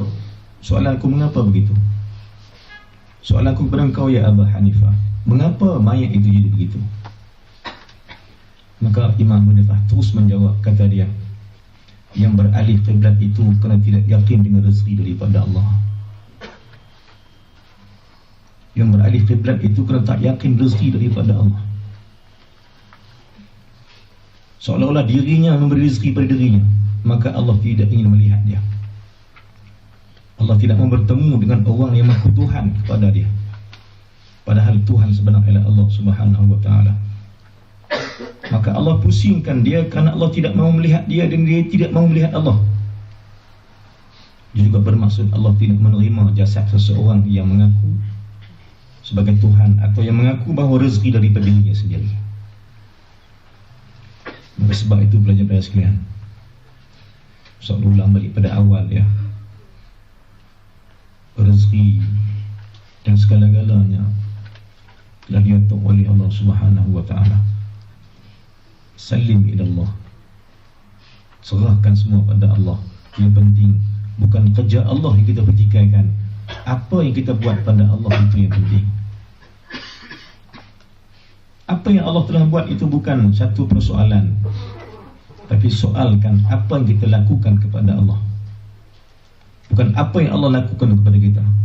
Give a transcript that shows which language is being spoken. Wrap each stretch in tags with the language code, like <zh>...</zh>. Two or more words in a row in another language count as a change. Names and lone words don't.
<ms>Soalan aku, mengapa begitu? Soalan aku kepada engkau, ya Abu Hanifah, mengapa mayat itu jadi begitu? Maka Imam Hanifah terus menjawab, kata dia, yang beralih kiblat itu kerana tidak yakin dengan rezeki daripada Allah. Yang beralih kiblat itu kerana tak yakin rezeki daripada Allah. Seolah-olah dirinya memberi rezeki pada dirinya, maka Allah tidak ingin melihat dia. Allah tidak mau bertemu dengan orang yang mengaku Tuhan kepada dia, padahal Tuhan sebenarnya Allah</ms> <ar>سبحانه وتعالى.</ar> <ms>Maka Allah pusingkan dia kerana Allah tidak mau melihat dia dan dia tidak mau melihat Allah. Dia juga bermaksud Allah tidak menerima jasad seseorang yang mengaku sebagai Tuhan atau yang mengaku bahawa rezeki daripada dirinya sendiri. Maka sebab itu pelajar-pelajar sekalian, Ustaz ulang balik pada awal ya, rezeki dan segala-galanya telah diatur oleh Allah</ms> <ar>سبحانه وتعالى. سلم إلى الله,</ar> <ms>serahkan semua pada Allah. Yang penting bukan kerja Allah yang kita pertikaikan, apa yang kita buat pada Allah itu yang penting. Apa yang Allah telah buat itu bukan satu persoalan, tapi soalkan apa yang kita lakukan kepada Allah, bukan apa yang Allah lakukan kepada kita.</ms>